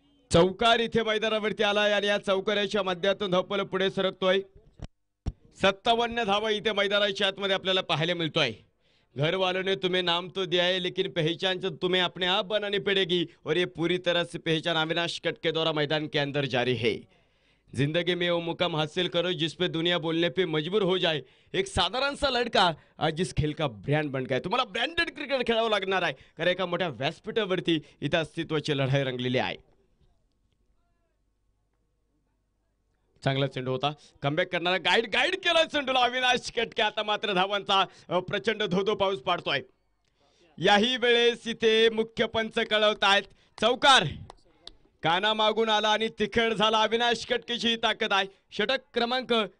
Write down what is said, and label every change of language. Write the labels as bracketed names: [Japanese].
[Marathi] चौकार इथे मैदानावरती आलाय आणि या चौकाराच्या माध्यमातून धावपल पुढे सरकतोय. 57 धावा इथे मैदानाच्या आतमध्ये आपल्याला पाहायला मिळतोय. [Hindi] घर वालों ने तुम्हें नाम तो दिया है लेकिन पहचान तो तुम्हें अपने आप बनानी पड़ेगी और ये पूरी तरह से पहचान अविनाश कट के द्वारा मैदान के अंदर जारी है. जिंदगी में वो मुकाम हासिल करो जिस पे दुनिया बोलने पे मजबूर हो जाए. एक साधारण सा लड़का आज इस खेल का ब्रँड बन गया. [Marathi] तुम्हाला ब्रँडेड क्रिकेट खेळावं लागणार आहे, कारण एका मोठ्या व्यासपीठावरती इथं अस्तित्वाची लढाई रंगलेली आहे. चांगला चेंडू होता. कमबॅक करणारा गाईड केला चेंडूला अविनाश कटके. आता मात्र धावांचा प्रचंड धोधो पाऊस पाडतोय. याही वेळेस इथे मुख्य पंच कळवतायत चौकार काना मागून आला आणि तिखट झाला. अविनाश कटकेची ताकद आहे. षटक क्रमांक